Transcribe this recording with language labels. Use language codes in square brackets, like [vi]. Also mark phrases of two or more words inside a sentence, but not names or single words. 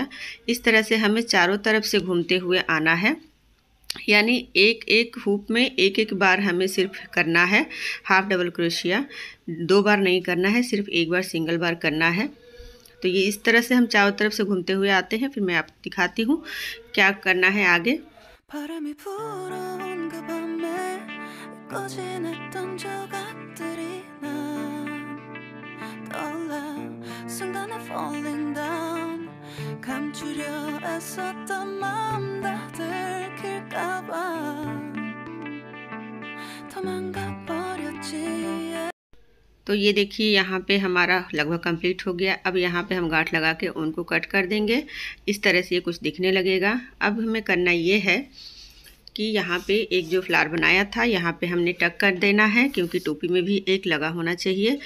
[hi] इस तरह से हमें चारों तरफ से घूमते हुए आना है, यानी एक एक हुक में एक एक बार हमें सिर्फ करना है [en] half double crochet. [hi] 2 बार नहीं करना है, सिर्फ एक बार [en] single bar [hi] करना है। तो ये इस तरह से हम चारों तरफ से घूमते हुए आते हैं। फिर मैं आपको दिखाती हूँ क्या करना है आगे। [ko] 바람이 불어온 그 밤에 꺼진했던 조각들이 난 떠올라 순간에 [en] falling down [ko] 감추려 애썼던 마음 다 들킬까봐 도망가 버렸지। [hi] तो ये देखिए यहाँ पे हमारा लगभग कंप्लीट हो गया। अब यहाँ पे हम गांठ लगा के उनको कट कर देंगे। इस तरह से ये कुछ दिखने लगेगा। अब हमें करना ये है कि यहाँ पे एक जो फ्लावर बनाया था यहाँ पे हमने टक कर देना है, क्योंकि टोपी में भी एक लगा होना चाहिए।